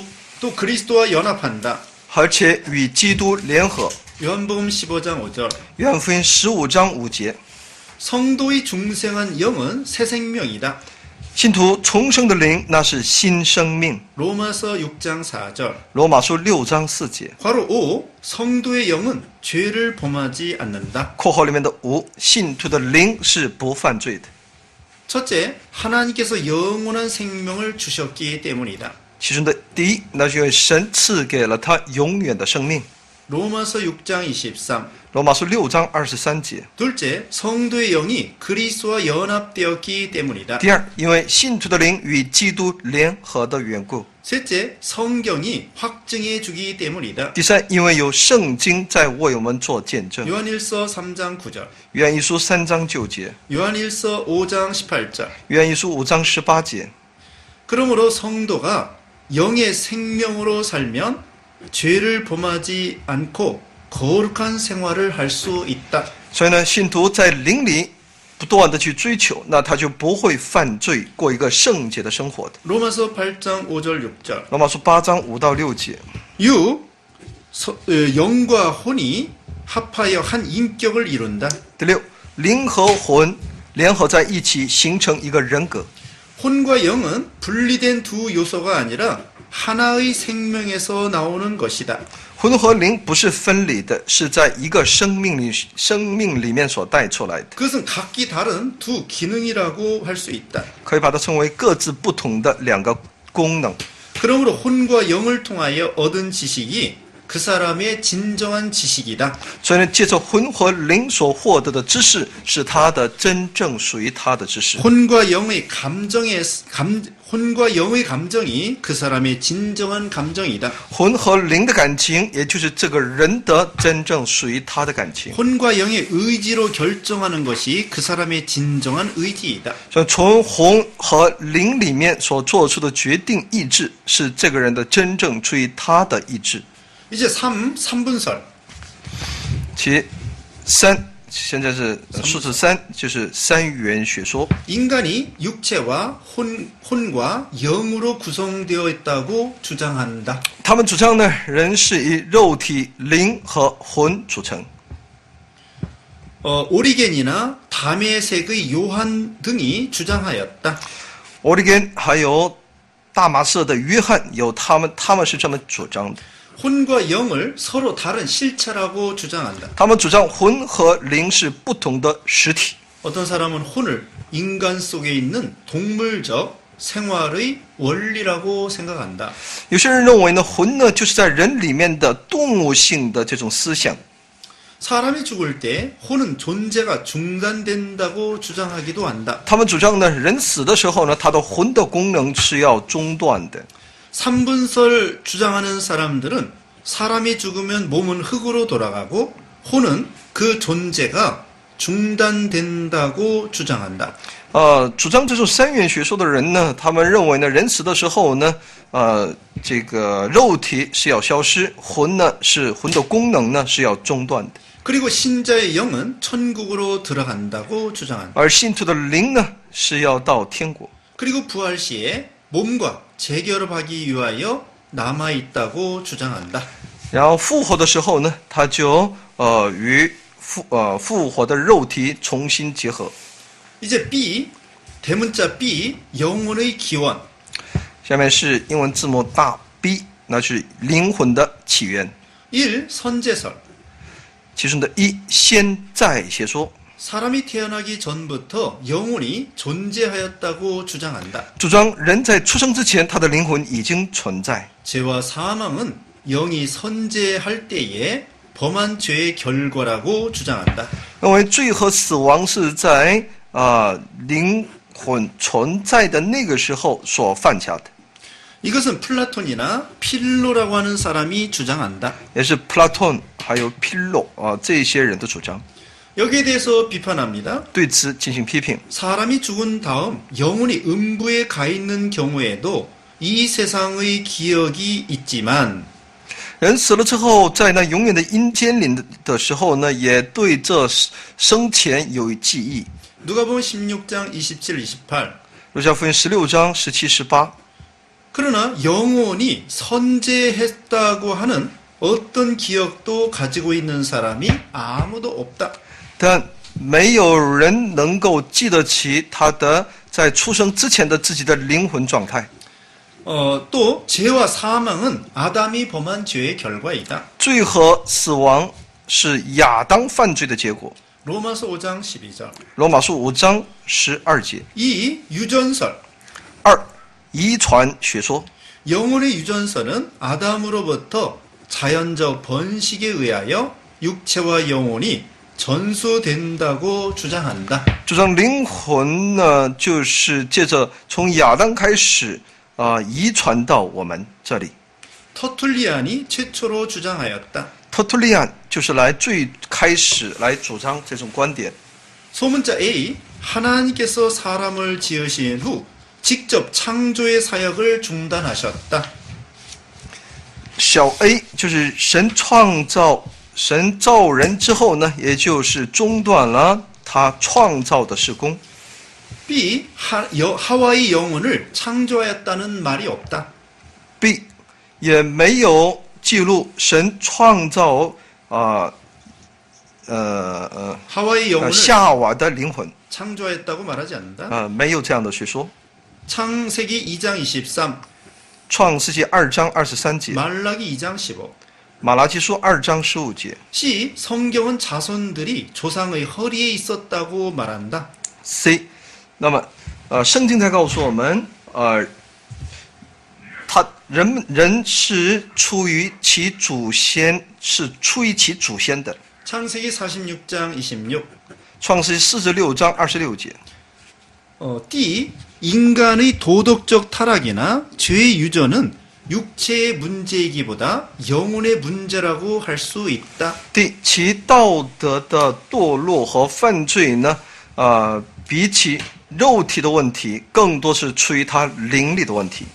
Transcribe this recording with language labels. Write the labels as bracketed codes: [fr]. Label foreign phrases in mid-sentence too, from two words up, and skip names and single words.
[ko] 또 그리스도와 연합한다. [zh] 而且与基督联合。 [ko] 요한복음 15장 5절. [zh] 约翰福音15章5节， [ko] 성도의 중생한 영은 새 생명이다. [zh] 信徒重生的灵那是新生命。 [ko] 로마서 6장 4절. [zh] 罗马书6章4节， [ko] 괄호 5. 성도의 영은 죄를 범하지 않는다. [zh] 括号里面的5，信徒的灵是不犯罪的。 [ko] 첫째, 하나님께서 영원한 생명을 주셨기 때문이다. [zh] 其中的第一，那是因为神赐给了他永远的生命。 [ko] 로마서 6장 23. [zh] 罗马书6章23节。 [ko] 둘째, 성도의 영이 그리스도와 연합되었기 때문이다. [zh] 第二，因为信徒的灵与基督联合的缘故。 [ko] 셋째, 성경이 확증해 주기 때문이다. [zh] 第三，因为有圣经在为我们做见证。 [ko] 요한일서 3장 9절. [zh] 约翰一书3章9节， [ko] 요한일서 5장 18절. [zh] 约翰一书5章18节。 [ko] 그러므로 성도가 영의 생명으로 살면 죄를 범하지 않고 거룩한 생활을 할 수 있다. [zh] 所以呢，信徒在灵里不断的去追求，那他就不会犯罪，过一个圣洁的生活的。 [ko] 로마서 8장 5절 6절. [zh] 罗马书8章5到6节。 6. [ko] 영과 혼이 합하여 한 인격을 이룬다. [zh] 第六，灵和魂联合在一起，形成一个人格。 [ko] 혼과 영은 분리된 두 요소가 아니라 하나의 생명에서 나오는 것이다. [zh] 魂和灵不是分离的，是在一个生命里面所带出来的， [ko] 그것은 각기 다른 두 기능이라고 할 수 있다. [zh] 可以把它称为各自不同的两个功能。 [ko] 그러므로 혼과 영을 통하여 얻은 지식이 그 사람의 진정한 지식이다. [zh] 所以呢，借着魂和灵所获得的知识，是他的真正属于他的知识。 [ko] 혼과 영의 감정이 그 사람의 진정한 감정이다. [zh] 魂和灵的感情，也就是这个人的真正属于他的感情。 [ko] 혼과 영의 의지로 결정하는 것이 그 사람의 진정한 의지이다. [zh] 所以从魂和灵里面所做出的决定意志，是这个人的真正出于他的意志。 [ko] 이제 3분설. [zh] 其三，现在是数字3，就是三元学说。 [ko] 인간이 육체와 혼과 영으로 구성되어 있다고 주장한다. [zh] 他们主张呢，人是以肉体、灵和魂组成。 [ko] 오리겐이나 다메섹의 요한 등이 주장하였다. [zh] 欧里根还有大马色的约翰，有他们是这么主张的。 [ko] 혼과 영을 서로 다른 실체라고 주장한다. [zh] 他们主张魂和灵是不同的实体。 [ko] 어떤 사람은 혼을 인간 속에 있는 동물적 생활의 원리라고 생각한다. [zh] 有些人认为呢，魂呢就是在人里面的动物性的这种思想。 [ko] 사람이 죽을 때 혼은 존재가 중단된다고 주장하기도 한다. [zh] 他们主张呢，人死的时候呢，他的魂的功能是要中断的。 [ko] 3분설 주장하는 사람들은 사람이 죽으면 몸은 흙으로 돌아가고 혼은 그 존재가 중단된다고 주장한다. [zh] 主张这种三元学说的人呢，他们认为呢，人死的时候呢，这个肉体是要消失，魂的功能呢是要中断的。 [ko] 그리고 신자의 영은 천국으로 들어간다고 주장한다. [zh] 而信徒的灵呢是要到天国。 [ko] 그리고 부활 시에 몸과 재결합하기 위하여 남아있다고 주장한다. [zh] 然后复活的时候呢，他就与复活的肉体重新结合。 [ko] 이제 B, 대문자 B, 영혼의 기원. [zh] 下面是英文字母大 B， 那是灵魂的起源。 [ko] 1. 선제설. [zh] 其中的一现在学说， [ko] 사람이 태어나기 전부터 영혼이 존재하였다고 주장한다. [zh] 主张人在出生之前，他的灵魂已经存在。 [ko] 죄와 사망은 영이 선제할 때에 범한 죄의 결과라고 주장한다. [zh] 认为罪和死亡是在灵魂存在的那个时候所犯下的。 [ko] 이것은 플라톤이나 필로라고 하는 사람이 주장한다. [zh] 也是 Platon 还有 Pillow 这些人的主张。 [ko] 여기에 대해서 비판합니다. [zh] 对此进行批评。 [ko] 사람이 죽은 다음 영혼이 음부에 가 있는 경우에도 이 세상의 기억이 있지만 [zh] 人死了之后，在那永远的阴间里的时候呢，也对这生前有记忆。 [ko] 누가복음 16장 27, 28. [zh] 路加福音16章17、18。 [ko] 그러나 영혼이 선제했다고 하는 어떤 기억도 가지고 있는 사람이 아무도 없다. [zh] 但没有人能够记得起他的在出生之前的自己的灵魂状态。 [ko] 또 죄와 사망은 아담이 범한 죄의 결과이다. [zh] 罪和死亡是亚当犯罪的结果。 [ko] 로마서 5장 12절. [zh] 罗马书5章12节。 [ko] 2. 유전설. [zh] 2. 遗传学说。 [ko] 영혼의 유전설은 아담으로부터 자연적 번식에 의하여 육체와 영혼이 전수된다고 주장한다. [zh] 主张灵魂呢，就是借着从亚当开始遗传到我们这里。 [ko] 터툴리안이 최초로 주장하였다. [zh] 特图利安就是最开始来主张这种观点。 [ko] 소문자 A. 하나님께서 사람을 지으신 후 직접 창조의 사역을 중단하셨다. [zh] 小 a 就是神造人之后呢，也就是中断了他创造的事工。 B. [ko] 하와의 영혼을 창조하였다는 말이 없다. [zh] B 也没有记录神创造 [ko] 하와의 영혼을 [zh] 夏娃的灵魂， [ko] 창조하였다고 말하지 않는다. [zh] 没有这样的学说。 [ko] 창세기 2장 23. [zh] 创世纪2章23节， [ko] 말라기 2장 15. [zh] 马拉基书2章15节。 C. [ko] 성경은 자손들이 조상의 허리에 있었다고 말한다. [zh] C， 那么圣经在告诉我们，人是出于其祖先，是出于其祖先的。 [ko] 창세기 46장 26. [zh] 创世纪46章26节。 D. [ko] 인간의 도덕적 타락이나 죄의 유전은 육체의 문제이기보다 영혼의 문제라고 할 수 있다. [zh] D， 其道德的堕落和犯罪呢，比起肉体的问题，更多是出于他灵里的问题。